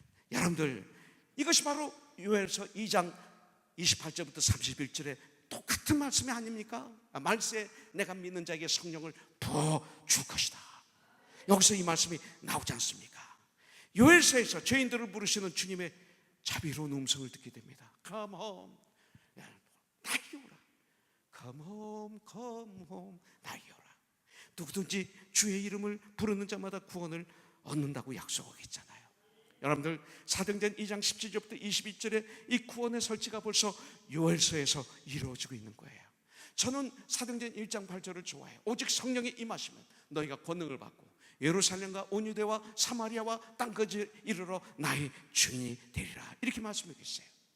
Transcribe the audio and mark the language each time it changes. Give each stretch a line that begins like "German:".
Korean: 여러분들, 이것이 바로 요엘서 2장 28절부터 31절에 똑같은 말씀이 아닙니까? 말세에 내가 믿는 자에게 성령을 부어줄 것이다. 여기서 이 말씀이 나오지 않습니까? 요엘서에서 죄인들을 부르시는 주님의 자비로운 음성을 듣게 됩니다.
English: Come home,
Korean: 나에게 오라.
English: Come home, come home,
Korean: 나에게 오라. 누구든지 주의 이름을 부르는 자마다 구원을 얻는다고 약속하고 있잖아요. 여러분들, 사도행전 2장 17절부터 22절에 이 구원의 설치가 벌써 요엘서에서 이루어지고 있는 거예요. 저는 사도행전 1장 8절을 좋아해요. 오직 성령이 임하시면 너희가 권능을 받고 예루살렘과 온 유대와 사마리아와 땅까지 이르러 나의 주인이 되리라. 이렇게 말씀해 주셨어요.